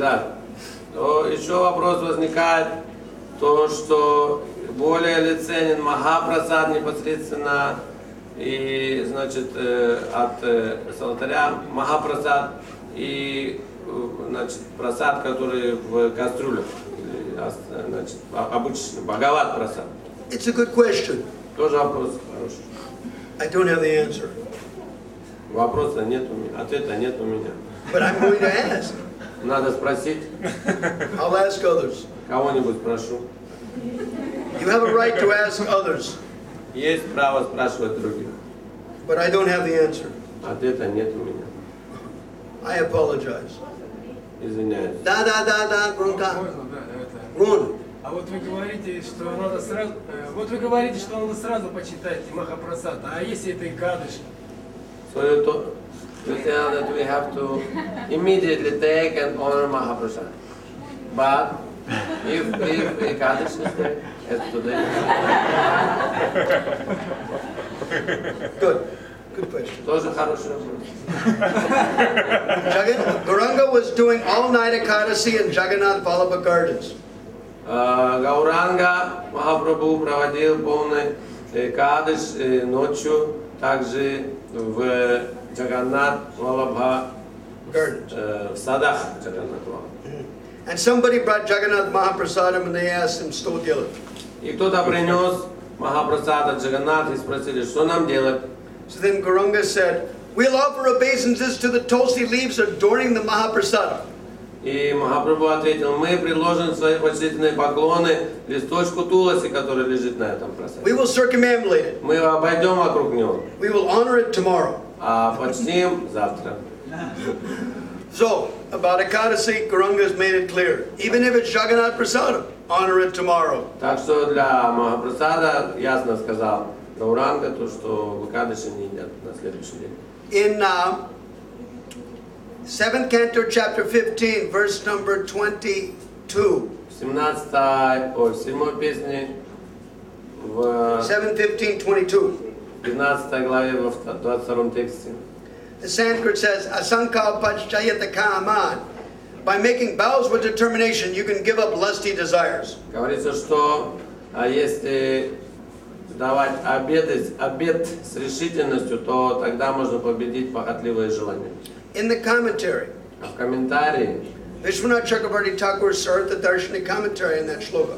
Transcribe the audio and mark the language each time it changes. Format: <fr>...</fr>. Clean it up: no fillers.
<ru>Да. То еще вопрос возникает, то, что более ли ценен Махапрасад непосредственно и, значит, от алтаря Махапрасад и, значит, прасад, который в кастрюлях, значит, обычный Бхагават прасад.</ru> <en>It's a good question.</en> <ru>Тоже вопрос хороший.</ru> <en>I don't have the answer,</en> <ru>Вопроса нет у меня, ответа нет у меня.</ru> <en>but I'm going to ask.</en> <ru>Надо спросить,</ru> <en>I'll ask others.</en> <ru>кого-нибудь спрошу.</ru> <en>You have a right to ask others,</en> <ru>Есть право спрашивать других.</ru> <en>but I don't have the answer.</en> <ru>Ответа нет у меня.</ru> <en>I apologize.</en> <ru>Извиняюсь. Da, Grunka. Можно, да, это. Grun. А вот вы говорите, что надо сразу, сразу почитать Махапрасад. А если это Экадаш?</ru> <en>So you tell that we have to immediately take and honor Mahaprasad. But if Ekadash is there, as today. Good question.</en> <ru>Тоже хороший вопрос.</ru> <en>Gauranga was doing all-night Ekadasi in Jagannath Vallabha Gardens.</en> <ru>Гауранга Махапрабху проводил полный Экадаш ночью, также в Джаганнат Валабха, в садах Джаганнат Валабха.</ru> <en>And somebody brought Jagannath Mahaprasadam and they asked him,</en> <ru>что делать? И кто-то принес Махапрасада Джаганнат и спросили, что нам делать?</ru> <en>So then Gauranga said, we'll offer obeisances to the tulsi leaves adorning the Mahaprasadam.</en> <ru>И Махапрабху ответил, мы предложим свои почтительные поклоны листочку туласи, который лежит на этом прасаде.</ru> <en>We will circumambulate it.</en> <ru>Мы обойдем вокруг него.</ru> <en>We will honor it tomorrow.</en> <ru>А почтим завтра.</ru> <en>So, about Ekadasi, Gauranga has made it clear. Even if it's Jagannath Prasadam, honor it tomorrow.</en> <ru>Так что для Махапрасада ясно сказал Гауранга, то, что в Экадаши не едят на следующий день.</ru> <en>In 7th canto, chapter 15, verse number 22.</en> <ru>7 песне в</ru> <en>7:15:22.</en> <ru>15 главе в 22 тексте.</ru> <en>The Sanskrit says, Asankalpachayata kaman. By making vows with determination, you can give up lusty desires.</en> <ru>Говорится, что если давать обет с решительностью, то тогда можно победить похотливые желания.</ru> <en>In the commentary,</en> <ru>А в комментарии</ru> <en>Vishwanath Chakravarti Thakur Sartha Darshani commentary in that shloka,</en>